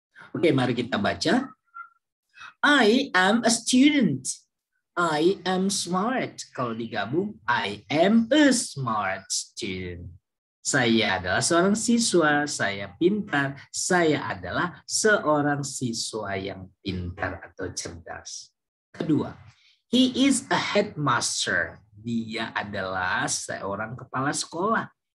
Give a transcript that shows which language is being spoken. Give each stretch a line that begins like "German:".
Indonesian: Oke, mari kita baca.
English: I am a student. I am smart.
Indonesian: Kalau digabung,
English: I am a smart student.
Indonesian: Saya adalah seorang siswa, saya pintar. Saya adalah seorang siswa yang pintar atau cerdas. Kedua,
English: he is a headmaster.
Indonesian: Dia adalah seorang kepala sekolah.